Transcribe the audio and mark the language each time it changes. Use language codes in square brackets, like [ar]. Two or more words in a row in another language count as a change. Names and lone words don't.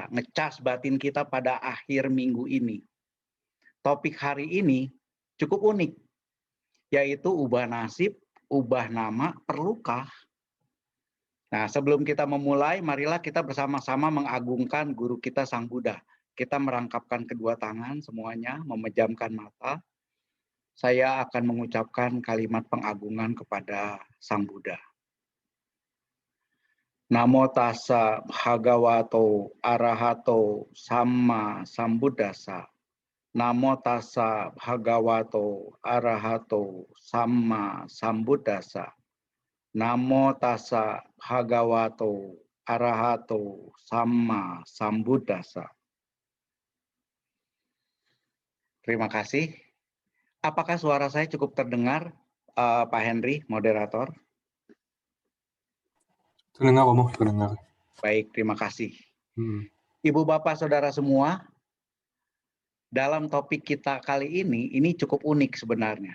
[id] Ngecas batin kita pada akhir minggu ini. Topik hari ini cukup unik, yaitu ubah nasib, ubah nama, perlukah? Nah, sebelum kita memulai, marilah kita bersama-sama mengagungkan guru kita Sang Buddha. Kita merangkapkan kedua tangan semuanya, memejamkan mata. Saya akan mengucapkan kalimat pengagungan kepada Sang Buddha. [pi] Namo tassa bhagavato arahato samma sambuddhassa. Namo tassa bhagavato arahato samma sambuddhassa. Namo tassa bhagavato arahato samma sambuddhassa. [id] Terima kasih. Apakah suara saya cukup terdengar, Pak Henry, moderator? Terdengar, Romo, terdengar. Baik, terima kasih. Ibu, Bapak, Saudara semua, dalam topik kita kali ini cukup unik sebenarnya.